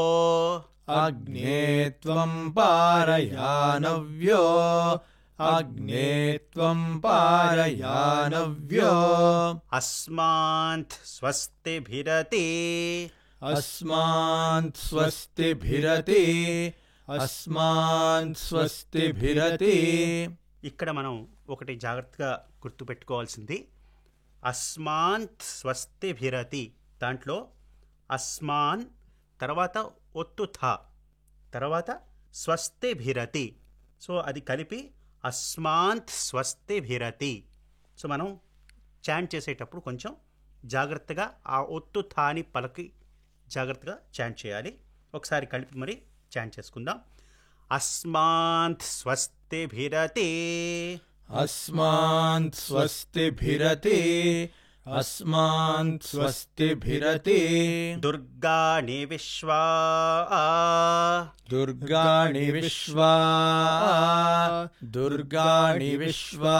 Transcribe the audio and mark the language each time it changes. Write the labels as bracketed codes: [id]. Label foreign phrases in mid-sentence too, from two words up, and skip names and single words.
[sa] अग्ने त्वं पारयानव्यो अग्ने त्वं पारयानव्यो अस्मान् स्वस्तिभिरति अस्मान् स्वस्तिभिरति अस्मान् स्वस्तिभिरति [te] ఇక్కడ మనం ఒకటి జాగ్రత్తగా గుర్తుపెట్టుకోవాల్సింది [sa] అస్మాన్ స్వస్తిభిరతి [te] దాంట్లో అస్మాన్ తర్వాత ఒత్తు థా తర్వాత స్వస్తిభిరతి సో అది కలిపి [sa] అస్మాన్ స్వస్తిభిరతి [te] సో మనం చాంట్ చేసేటప్పుడు కొంచెం జాగ్రత్తగా ఆ ఒత్తు థాని పలకి జాగ్రత్తగా చాంట్ చేయాలి ఒకసారి కలిపి మరి చాంట్ చేసుకుందాం [sa] अस्मान् स्वस्तिभिरति अस्मान् स्वस्तिभिरति अस्मान् स्वस्तिभिरति दुर्गाणि विश्वा दुर्गाणि विश्वा दुर्गाणि विश्वा